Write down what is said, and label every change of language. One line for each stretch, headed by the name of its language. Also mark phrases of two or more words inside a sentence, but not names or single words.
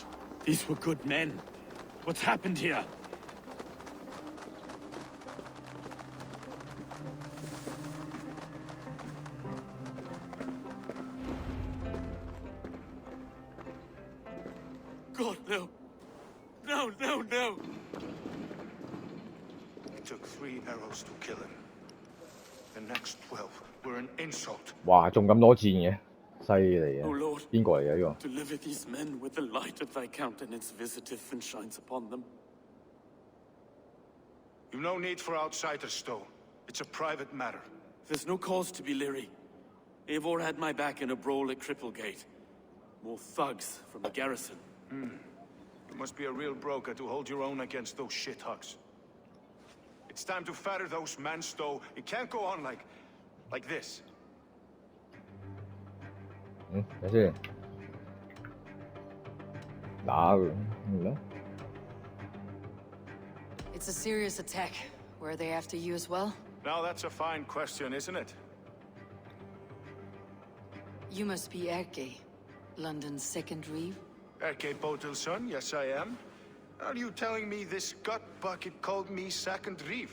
English: These were good men. What's happened here? God, no. No, no, no! It took 3 arrows to kill him. The next 12 were an insult.
Cantonese: 哇，仲咁多箭嘅，犀利啊！
English: Oh Lord,
Cantonese: 邊個嚟嘅呢
English: deliver these men with the light of thy countenance visiteth and shines upon them. You've no need for outsiders, Stowe. It's a private matter. There's no cause to be leery. Eivor had my back in a brawl at Cripplegate. More thugs from the garrison. You must be a real broker to hold your own against those shithugs. It's time to fetter those men, Stowe. It can't go on like this.
Cantonese: 睇先，打佢，啦。
English: It's a serious attack. Were they after you as well? Now that's a fine question, isn't it? You must be Erke, London's second reeve. Erke Botil's son, yes I am. Are you telling me this gut bucket called me second reeve?